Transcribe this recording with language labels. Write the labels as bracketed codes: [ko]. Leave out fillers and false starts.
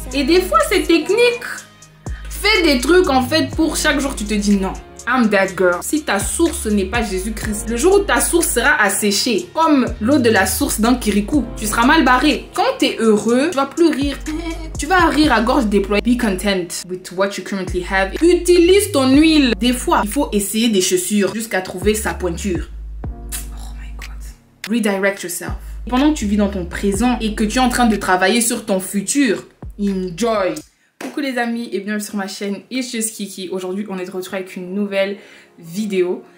[fr] Et des fois, c'est technique. Fais des trucs en fait pour chaque jour tu te dis non. [en] I'm that girl. [fr] Si ta source n'est pas Jésus-Christ, le jour où ta source sera asséchée, comme l'eau de la source d'un Kirikou, tu seras mal barré. Quand tu es heureux, tu vas plus rire. Tu vas rire à gorge déployée. [en] Be content with what you currently have. [fr] Utilise ton huile. Des fois, il faut essayer des chaussures jusqu'à trouver sa pointure. [en] Oh my God. Redirect yourself. [fr] Pendant que tu vis dans ton présent et que tu es en train de travailler sur ton futur, enjoy. Coucou les amis et bienvenue sur ma chaîne It's Just Kiki. Aujourd'hui on est de retour avec une nouvelle vidéo.